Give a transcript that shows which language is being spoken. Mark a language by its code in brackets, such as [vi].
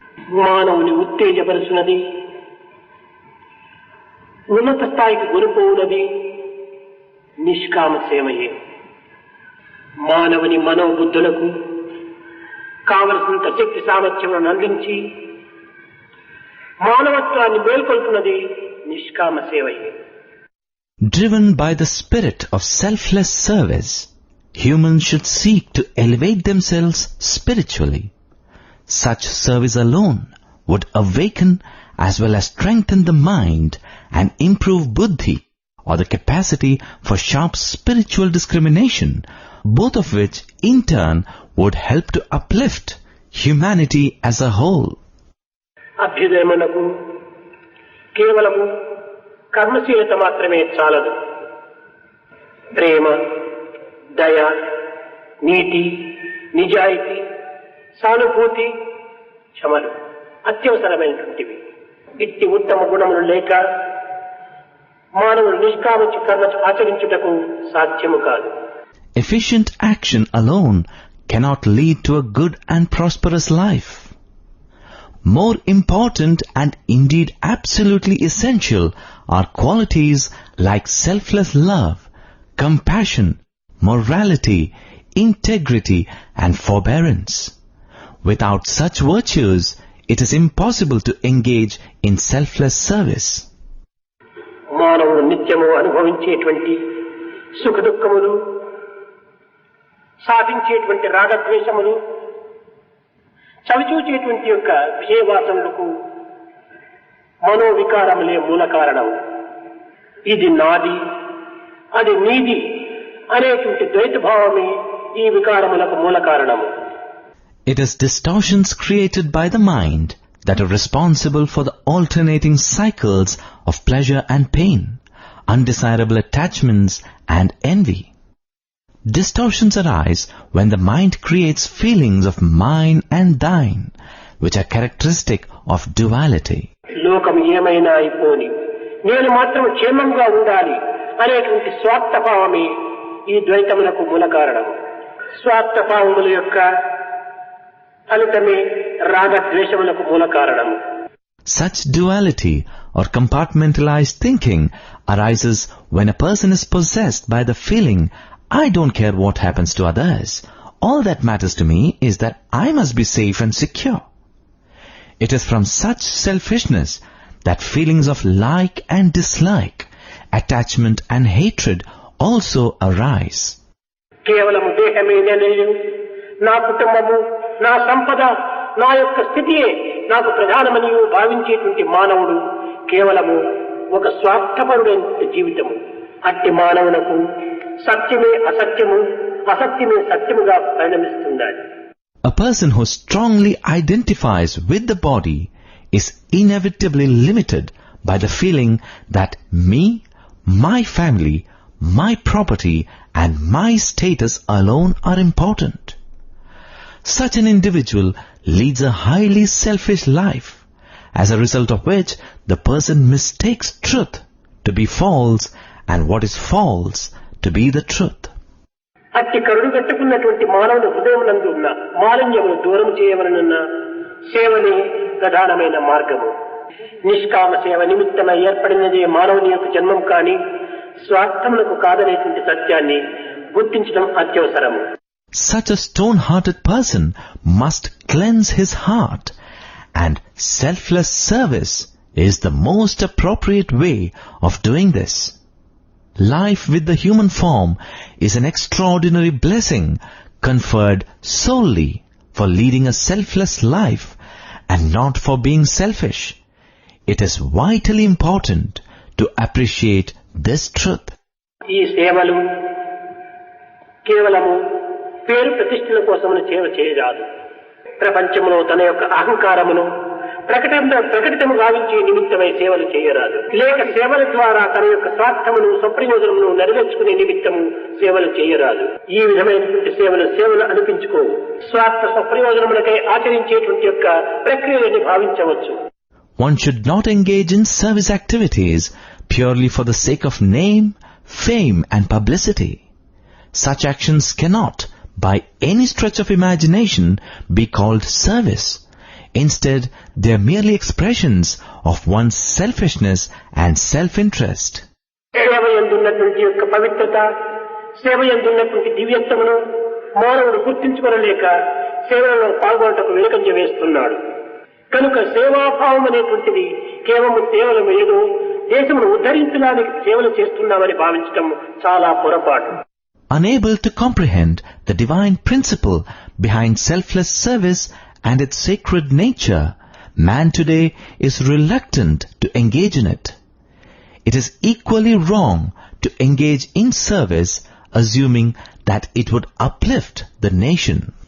[te] మానవుని ఉత్తేజపరుచున్నది, ఉన్నత స్థాయికి గురిపోవున్నది నిష్కామ సేవయే. మానవుని మనోబుద్ధులకు కావలసినంత శక్తి సామర్థ్యములను అందించి మానవత్వాన్ని మేల్కొల్పున్నది నిష్కామ సేవయే. [en] Driven by the spirit of selfless service, humans should seek to elevate themselves spiritually. Such service alone would awaken as well as strengthen the mind and improve buddhi, or the capacity for sharp spiritual discrimination, both of which in turn would help to uplift humanity as a whole. [te] అభ్యుదయమునకు కేవలము కర్మశీలత మాత్రమే చాలదు. ప్రేమ, దయ, నీతి, నిజాయితీ, సానుభూతి, క్షమలు అత్యవసరమైనటువంటివి. ఇట్టి ఉత్తమ గుణములు లేక మానవుడు నిష్కామ కర్మ ఆచరించుటకు సాధ్యము కాదు. [en] Efficient action alone cannot lead to a good and prosperous life. More important and indeed absolutely essential are qualities like selfless love, compassion, morality, integrity and forbearance. Without such virtues, it is impossible to engage in selfless service. [te] మానవుడు నిత్యము అనుభవించేటువంటి సుఖ దుఃఖములు, సాధించేటువంటి రాగద్వేషములు, చవిచూచేటువంటి యొక్క విషయవాసములకు మనోవికారములే మూల కారణము. ఇది నాది, అది నీది అనేటువంటి ద్వైత భావమే ఈ వికారములకు మూల కారణము. [en] It is distortions created by the mind that are responsible for the alternating cycles of pleasure and pain, undesirable attachments and envy. Distortions arise when the mind creates feelings of mine and thine, which are characteristic of duality. [te] లోకం ఏమైనా అయిపోని, నేను మాత్రం క్షేమంగా ఉండాలి అనేటువంటి స్వార్థభావమే ఈ ద్వైతములకు మూల కారణం. స్వార్థభావముల యొక్క ఫలితమే రాగద్వేషములకు మూల కారణము. [en] Such duality or compartmentalized thinking arises when a person is possessed by the feeling, I don't care what happens to others. All that matters to me is that I must be safe and secure. It is from such selfishness that feelings of like and dislike, attachment and hatred also arise. [te] కేవలము దేహమే నేను, నా కుటుంబము, నా సంపద, నా యొక్క స్థితియే నాకు ప్రధానమని భావించేటువంటి మానవుడు కేవలము ఒక స్వార్థపరుడైన జీవితము. అట్టి మానవునకు సత్యమే అసత్యము, అసత్యమే సత్యముగా పరిణమిస్తుండాలి. [en] A person who strongly identifies with the body is inevitably limited by the feeling that me, my family, my property and my status alone are important. Such an individual leads a highly selfish life, as a result of which the person mistakes truth to be false and what is false to be the truth. [te] అట్టి కరుడు కట్టుకున్నటువంటి మానవుని హృదయమునందు ఉన్న మాలిన్యమును దూరం చేయవలనన్న సేవనే ప్రధానమైన మార్గము. నిష్కామ సేవ నిమిత్తమై ఏర్పడినదే మానవుని యొక్క జన్మం కాని స్వార్థములకు కాదనేటువంటి సత్యాన్ని గుర్తించడం అత్యవసరము. [en] Such a stone-hearted person must cleanse his heart, and selfless service is the most appropriate way of doing this. Life with the human form is an extraordinary blessing conferred solely for leading a selfless life and not for being selfish. It is vitally important to appreciate this truth. [te] ఈ సేవలు కేవలము పేరు ప్రతిష్టల కోసమని సేవ చేయరాదు. ప్రపంచంలో తన యొక్క అహంకారమును ప్రకటితము గావించే నిమిత్తమై సేవలు చేయరాదు. లేక సేవల ద్వారా తన యొక్క స్వార్థమును స్వప్రయోజనమును నెరవేర్చుకునే నిమిత్తము సేవలు చేయరాదు. ఈ విధమైనటువంటి సేవలు అనిపించుకోవు. స్వార్థ స్వప్రయోజనములకై ఆచరించేటువంటి యొక్క ప్రక్రియని భావించవచ్చు. [en] One should not engage in service activities purely for the sake of name, fame and publicity. Such actions cannot, by any stretch of imagination, be called service. Instead, they are merely expressions of one's selfishness and self-interest. [te] సేవయందున్నటువంటి యొక్క పవిత్రత, సేవయందున్నటువంటి దివ్యత్వమును మానవుడు గుర్తించుకోలేక సేవలలో పాల్గొనటకు వెనుకంజ వేస్తున్నాడు. కనుక సేవాభావం అనేటువంటిది కేవలం ఏదో దేశమును ఉద్ధరించడానికి సేవలు చేస్తున్నామని భావించడం చాలా పొరపాటు. [en] Unable to comprehend the divine principle behind selfless service and its sacred nature, man today is reluctant to engage in it. It is equally wrong to engage in service assuming that it would uplift the nation.